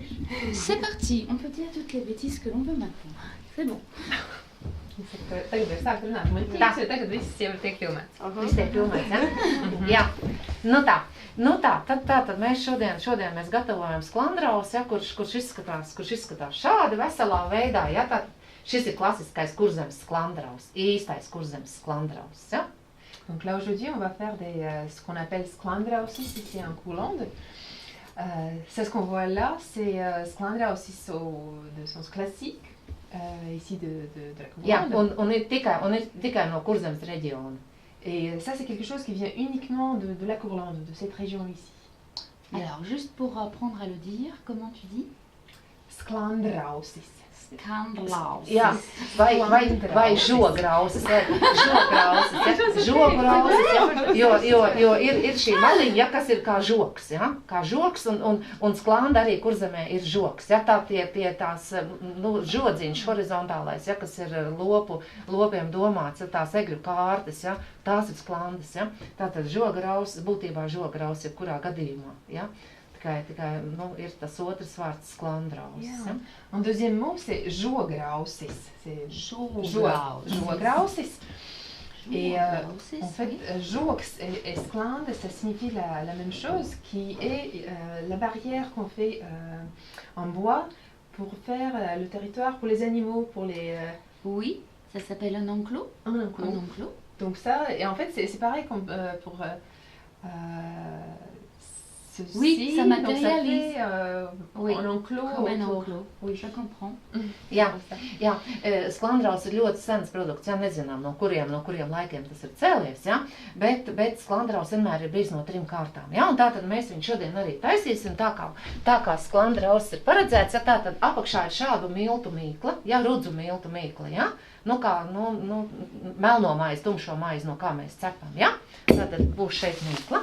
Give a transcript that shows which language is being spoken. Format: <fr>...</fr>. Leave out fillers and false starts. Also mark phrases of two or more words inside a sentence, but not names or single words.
<fr>C'est parti, on peut dire toutes les bêtises que l'on veut maintenant. C'est bon.</fr> <lv>Tagad var sākt runāt. Man liekas, tagad viss jau tiek filmēts. Viss tiek filmēts, ja? Jā. Tad mēs šodien mēs gatavojam sklandraus, ja, kurš izskatās šādi veselā veidā, ja? Tad šis ir klasiskais kurzemes sklandraus, īstais kurzemes sklandraus, ja?</lv> <fr>Donc là aujourd'hui on va faire ce qu'on appelle sklandrausis ici en Courlande. Ça, ce qu'on voit là, c'est sklandrausis de sens classique. Ici de la Courlande.</fr> <lv>Un ir tikai no Kurzemes reģiona.</lv> <fr>Et ça, c'est quelque chose qui vient uniquement de la Courlande, de cette région ici. Alors, juste pour apprendre à le dire, comment tu dis? Sklandrausis. Sklandrausis.</fr> <lv>Jā, vai žograusis, jo ir šī maliņa, kas ir kā žoks, ja? Kā žoks, un sklanda arī Kurzemē ir žoks, ja? Tā tie tās, žodziņš horizontālais, ja? Kas ir lopiem domāts, ja? Tās egļu kārtas, ja? Tās ir sklandas, ja? Tātad žograusis, būtībā žograusis, jebkurā gadījumā, ja? Tikai ir tas otrs vārds sklandrausis. Yeah.</lv> <fr>Un deuxième mot, c'est žograusis. C'est žograusis. Et en fait, jogs et sklande, ça signifie la même chose, qui est la barrière qu'on fait en bois pour faire le territoire pour les animaux, pour les... Oui, ça s'appelle un enclos. Un enclos. Donc ça, et en fait, c'est pareil pour... Ceci, oui, ça matérialise. Oui. Un enclos. Comme un enclos. Oui, je comprends.</fr> <lv>Jā, sklandraus ir ļoti sens produkts, jā, nezinām, no kuriem laikiem tas ir cēlies, jā, bet sklandraus vienmēr ir bijis no 3 kārtām, jā, un tātad mēs viņu šodien arī taisīsim, tā kā sklandraus ir paredzēts, jā, tātad apakšā ir šādu miltu mīkla, jā, rudzu miltu mīkla, jā, melno maizi, tumšo maizi, no kā mēs cepam, jā, tātad būs šeit mīkla.</lv>